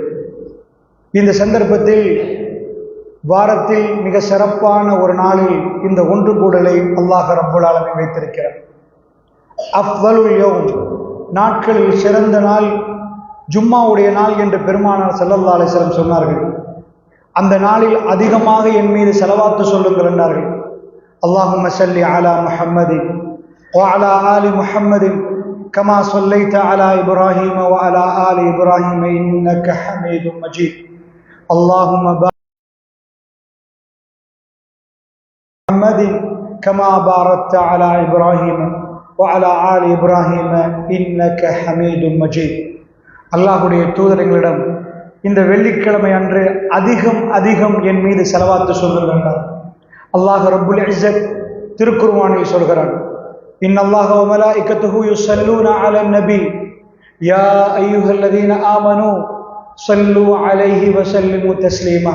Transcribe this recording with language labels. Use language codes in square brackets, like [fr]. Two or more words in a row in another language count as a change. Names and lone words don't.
[ta] இந்த சந்தர்ப்பத்தில் வாரத்தில் மிக சிறப்பான ஒரு நாளில் இந்த ஒன்று கூடலை [ar] الله رب العالمين [ta] வைத்திருக்கிறார். [ar] أفضل اليوم, [ta] நாட்களில் சிறந்த நாள் ஜும்மாவுடைய நாள் என்று பெருமானார் [ar] صلى الله عليه وسلم [ta] சொன்னார்கள். அந்த நாளில் அதிகமாக என் மீது ஸலவாத்து சொல்லுங்கள் என்றார்கள். [ar] اللهم صل على محمد وعلى آل محمد كما صليت على إبراهيم وعلى آل إبراهيم إنك حميد مجيد اللهم بارك محمد كما باركت على إبراهيم وعلى آل إبراهيم إنك حميد مجيد [ta] அல்லாஹ்வுடைய தூதரிடம் இந்த வெள்ளிக்கிழமை அன்று அதிகம் அதிகம் என் மீது ஸலவாத் சொல்லுங்கள் என்றார். [ar] الله رب العزة [ta] திருக்குர்ஆனில் சொல்கிறான், [ar] إن الله وملائكته يصلون على النبي يا أيها الذين آمنوا صلوا عليه وسلموا تسليما.